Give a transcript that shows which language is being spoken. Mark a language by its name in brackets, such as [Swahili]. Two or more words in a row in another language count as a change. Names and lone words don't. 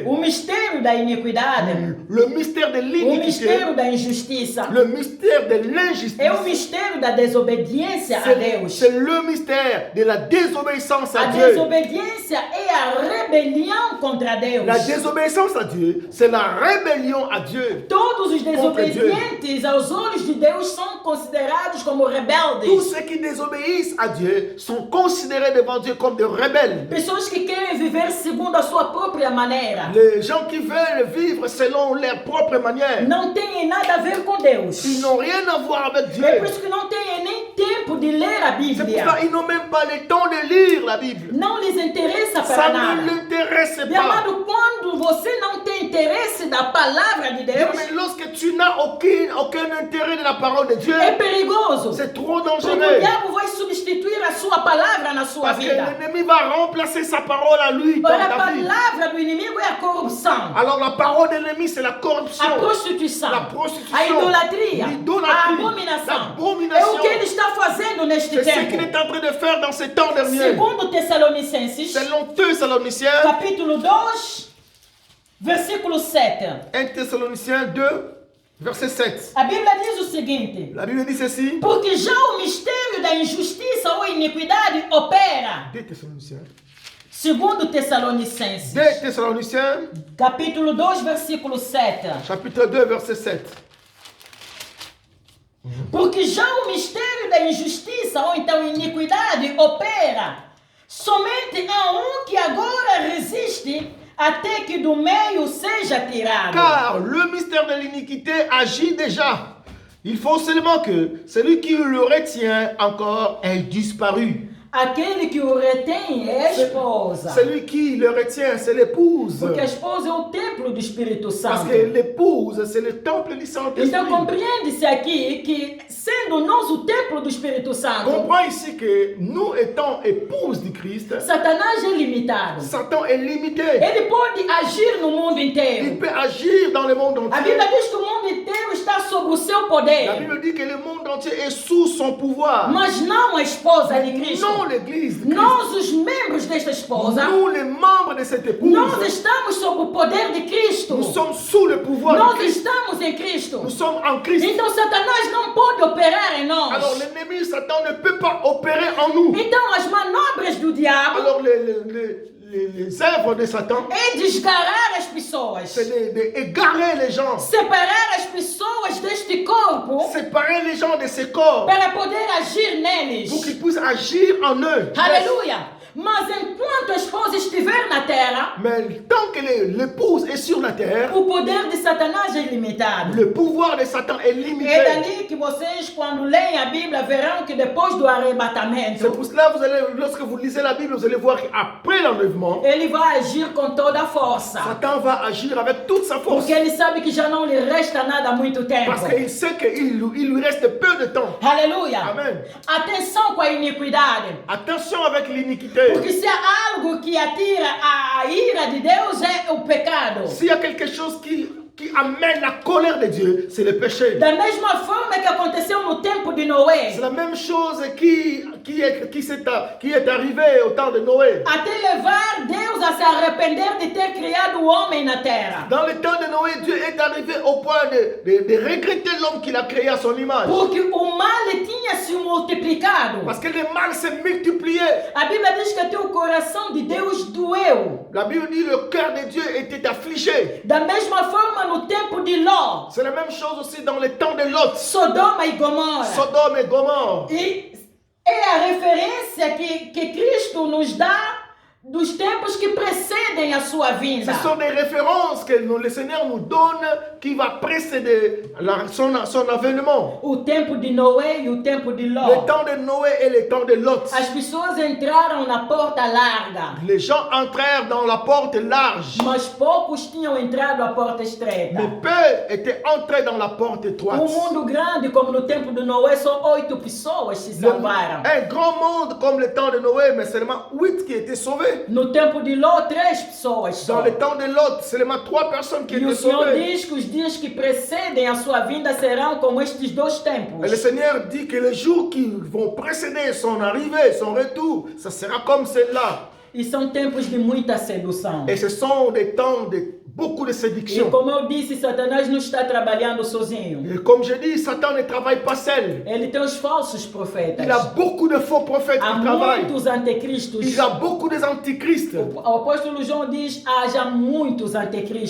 [Portuguese] O mistério da iniquidade, [French] Le mystère de [Portuguese] o [French] l'iniquité. [Portuguese] mistério da injustiça, [French] Le mystère de l'injustice. [Portuguese] é o mistério da desobediência a Deus. [French] C'est le mystère de la désobéissance à [Portuguese] A [French] Dieu. [Portuguese] desobediência é a rebelião contra Deus. [French] La désobéissance à Dieu, c'est la rébellion à Dieu. [Portuguese] Todos os desobedientes aos olhos de Deus são considerados como [French] Tous [Portuguese] rebeldes. [French] ceux qui désobéissent à Dieu sont considérés devant Dieu comme des rebelles. [Portuguese] Pessoas que querem viver segundo a sua própria maneira. [French] Les gens qui veulent vivre selon leur propre manière, [Portuguese] Não têm nada a ver com Deus. [French] ils n'ont rien à voir avec Dieu. [Portuguese] É por isso que não têm nem tempo de ler a [French] C'est pour [Portuguese] Bíblia. [French] ça qu'ils n'ont même pas le temps de lire la Bible. [Portuguese] Não lhes interessa [French] Ça [Portuguese] para [French] ne [Portuguese] nada. [French] l'intéresse [Portuguese] Meu [French] pas. [Portuguese] amado, quando você não tem interesse da palavra de Deus, [French] Mais lorsque tu n'as aucun intérêt de la parole de Dieu, [Portuguese] é perigoso. [French] c'est trop [Portuguese] Porque o [French] dangereux. [Portuguese] diabo vai substituir a sua palavra na sua [French] Parce que [Portuguese] vida. [French] l'ennemi va remplacer sa parole à lui dans [Portuguese] Ora, a [French] ta vie. [Portuguese] palavra do inimigo é a corrupção, [French] Alors la parole de l'ennemi, c'est la corruption, [Portuguese] a prostituição, [French] la prostitution, [Portuguese] a idolatria, a [French] l'idolâtrie, [Portuguese] abominação. É [French] l'abomination. [Portuguese] o que ele está fazendo neste [French] C'est ce qu'il [Portuguese] tempo. [French] est en train de faire dans ces temps derniers. [Portuguese] Segundo Tessalonicenses, [French] Selon Thessaloniciens, [Portuguese] capítulo 2, versículo 7. [French] 1 Thessaloniciens 2, verset 7. [Portuguese] A Bíblia diz o seguinte: [French] La Bible dit ceci. [Portuguese] porque já o mistério da injustiça ou iniquidade opera. [French] 2 Thessaloniciens. [Portuguese] Segundo Tessalonicenses, [French] 2 Thessaloniciens, [Portuguese] capítulo 2, versículo 7. [French] chapitre 2, verset 7. [Portuguese] Porque já o mistério da injustiça ou então iniquidade opera. Somente há um que agora resiste até que do meio seja tirado. [French] Car le mystère de l'iniquité agit déjà. Il faut seulement que celui qui le retient encore ait disparu. [Portuguese] Aquele que o retém é a esposa. [French] Celui qui le retient, c'est l'épouse. [Portuguese] Porque a esposa é o templo do Espírito [French] Parce [Portuguese] Santo. [French] que l'épouse, c'est le temple du [Portuguese] Então [French] Saint-Esprit. [Portuguese] compreende-se aqui que, sendo nós o templo do Espírito Santo, [French] Comprends ici que nous étant épouses du Christ, [Portuguese] Satanás é limitado. [French] Satan est limité. [Portuguese] Ele pode agir no mundo [French] Il [Portuguese] inteiro. [French] peut agir dans le monde [Portuguese] A [French] entier. [Portuguese] Bíblia diz que o mundo inteiro está sob o seu [French] La [Portuguese] poder, [French] Bible dit que le monde entier est sous son pouvoir. [Portuguese] mas não a esposa de Cristo. [French] Non l'église de Christ. [Portuguese] Nós, os membros desta esposa, [French] Nous, les membres de cette épouse, [Portuguese] nós estamos sob o poder de Cristo. [French] Nous sommes sous le pouvoir de [Portuguese] Nós [French] Christ. [Portuguese] estamos em Cristo. [French] Nous sommes en Christ. [Portuguese] Então Satanás não pode operar em nós. [French] Alors l'ennemi Satan ne peut pas opérer en nous. [Portuguese] Então as manobras do diabo [French] Alors les œuvres de Satan, [Portuguese] é desgarrar as pessoas, [French] c'est d'égarer les gens, [Portuguese] separar as pessoas deste corpo [French] séparer les gens de ces corps [Portuguese] para poder agir neles. [French] pour qu'ils puissent agir en eux. [Portuguese] Aleluia! Mas enquanto a esposa estiver na terra, [French] Mais tant que l'épouse est sur la terre, [Portuguese] o poder de Satanás é ilimitado. [French] le pouvoir de Satan est limité. [Portuguese] É dali que vocês, quando leem a Bíblia, verão que depois do [French] C'est [Portuguese] arrebatamento, [French] pour cela lorsque vous lisez la Bible, vous allez voir qu'après l'enlèvement, [Portuguese] ele vai agir com toda a força. [French] Satan va agir avec toute sa force. [Portuguese] Porque ele sabe que já não lhe resta nada há muito tempo. [French] Parce qu'il sait qu'il lui reste peu de temps. [Portuguese] Aleluia! [French] Amen. [Portuguese] Atenção com a iniquidade. [French] Attention avec l'iniquité. [Portuguese] Porque se há algo que atira a ira de Deus é o pecado. [French] S'il y a quelque chose qui amène la colère de Dieu, c'est le péché. [Portuguese] Da mesma forma que aconteceu no tempo de Noé, [French] C'est la même chose qui est arrivé au temps de Noé. [Portuguese] até levar Deus a se arrepender de ter criado o homem na terra. [French] Dans le temps de Noé, Dieu est arrivé au point de regretter l'homme qu'il a créé à son image. [Portuguese] Porque o mal tinha se multiplicado. [French] Parce que le mal s'est multiplié. [Portuguese] A Bíblia diz que até o coração de Deus doeu. [French] La Bible dit le cœur de Dieu était affligé. [Portuguese] Da mesma forma no tempo de Ló, [French] C'est la même chose aussi dans le temps de Lot, [Portuguese] Sodoma e Gomorra. [French] Sodome et Gomorre. [Portuguese] E é a referência que Cristo nos dá dos tempos que precedem a sua vinda. [French] Ce sont des références que le Seigneur nous donne qui va précéder son avènement. [Portuguese] O tempo de Noé e o tempo de Ló. [French] Le temps de Noé et le temps de Lot. [Portuguese] As pessoas entraram na porta larga, [French] Les gens entrèrent dans la porte large, [Portuguese] mas poucos tinham entrado à porta estreita. [French] mais peu étaient entrés dans la porte étroite. [Portuguese] Um mundo grande como no tempo de Noé, só 8 pessoas se salvaram. [French] Un grand monde comme le temps de Noé, mais seulement 8 qui étaient sauvés. [Portuguese] No tempo de Ló, 3 pessoas só. [French] Dans le temps de Lot, seulement 3 personnes qui [Portuguese] E o [French] étaient [Portuguese] Senhor [French] sauvées. [Portuguese] diz que os dias que precedem a sua vinda serão como estes dois tempos. [French] Et le Seigneur dit que les jours qui vont précéder son arrivée, son retour, ça sera comme celle-là. [Portuguese] E são tempos de muita sedução. [French] Et ce sont des temps de beaucoup de [Portuguese] E [French] séduction. [Portuguese] como eu disse, Satanás não está trabalhando sozinho. [French] Et comme je dis, Satan ne travaille pas seul. [Portuguese] Ele tem os falsos profetas. [French] Il a beaucoup de faux prophètes [Portuguese] Há [French] qui travaillent. [Portuguese] muitos anticristos. [French] Il a beaucoup des antichrists. [Portuguese] O apóstolo João diz, haja muitos anticristos.